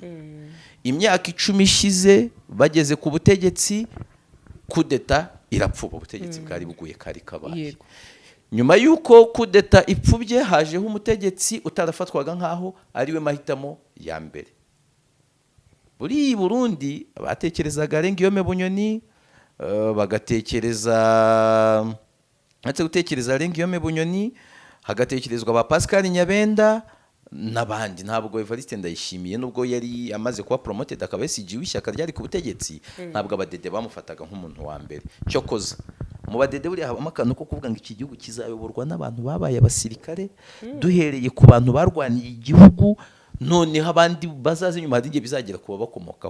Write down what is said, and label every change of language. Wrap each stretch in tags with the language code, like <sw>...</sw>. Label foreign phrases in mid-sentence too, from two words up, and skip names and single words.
<rw>Imyaka 10 ishize bageze ku butegetsi, kudeta irapfuba, ubutegetsi bwari buguye kari kabaye. Nyuma yuko kudeta ipfubye hajeho umutegetsi utarafatwaga nkaho ariwe mahitamo ya mbere. Buri Burundi batekerezaga Guillaume Bunyoni, bagatekereza Guillaume Bunyoni, hagatekerezwa ba Pascal Nyabenda n'abandi. Ntabwo Evariste Ndayishimiye nubwo yari amaze kuba promoted akaba yasigiwe ishyaka ryari ku butegetsi, ntabwo abadede bamufataga nk'umuntu wa mbere. Cyokoza mu badede buri habamo akantu ko kuvuga ngo iki gihugu kizayoborwa n'abantu babaye abasirikare, duhereye ku bantu barwaniye igihugu, noneho abandi bazaze nyuma hari igihe bizagera kuba bakomokaho.</rw>